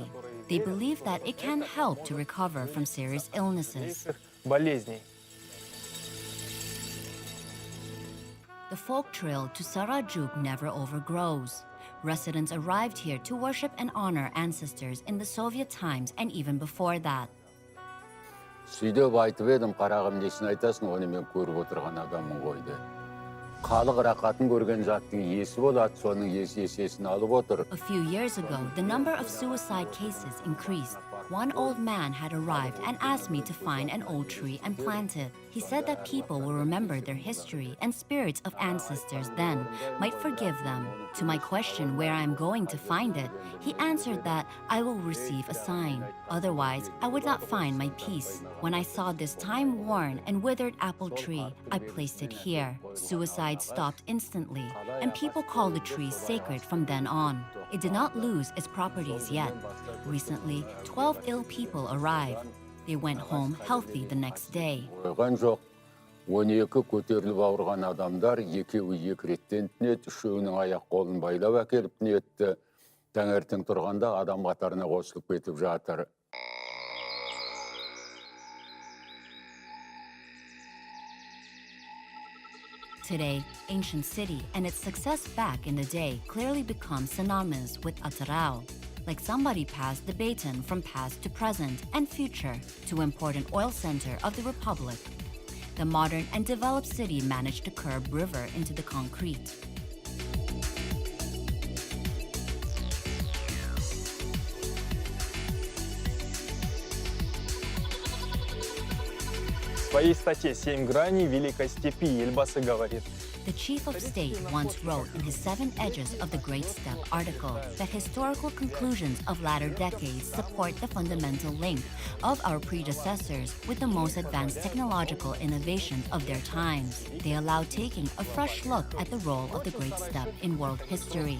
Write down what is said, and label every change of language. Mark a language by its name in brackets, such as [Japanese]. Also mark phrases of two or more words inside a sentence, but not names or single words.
[English] They believe that it can help to recover from serious illnesses. The folk trail to Saraichik never overgrows. Residents arrived here to worship and honor ancestors in the Soviet times and even before that. [Kazakh] Сөйдеп айтып едім, қарағым несін айтасың, оны мен көріп отырған адаммын ғой деді. Халық рақатын көрген заттың иесі болады, соның есесін алып отыр. [English] A few years ago, the number of suicide cases increased. One old man had arrived and asked me to find an old tree and plant it. He said that people will remember their history and spirits of ancestors then might forgive them. To my question where I am going to find it, he answered that I will receive a sign. Otherwise, I would not find my peace. When I saw this time-worn and withered apple tree, I placed it here. Suicide stopped instantly, and people called the tree sacred from then on. It did not lose its properties yet. Recently, 12 ill people arrived. They went home healthy the next day. [Kazakh] 12 көтеріліп ауырған адамдар, екеуі екі реттен түнеді, үшеуінің аяқ қолын байлап әкеліп түнетті. Таңертең тұрғанда адам қатарына қосылып кетіп жатыр. [English] Today, ancient city and its success back in the day clearly become synonymous with Atarao. Like somebody passed the baton from past to present and future to important oil center of the Republic. The modern and developed city managed to curb river into the concrete. [Russian] В своей статье «7 граней Великой степи» Ельбасы говорит: [English] The chief of state once wrote in his 7 Edges of the Great Steppe article that historical conclusions of latter decades support the fundamental link of our predecessors with the most advanced technological innovations of their times. They allow taking a fresh look at the role of the Great Steppe in world history.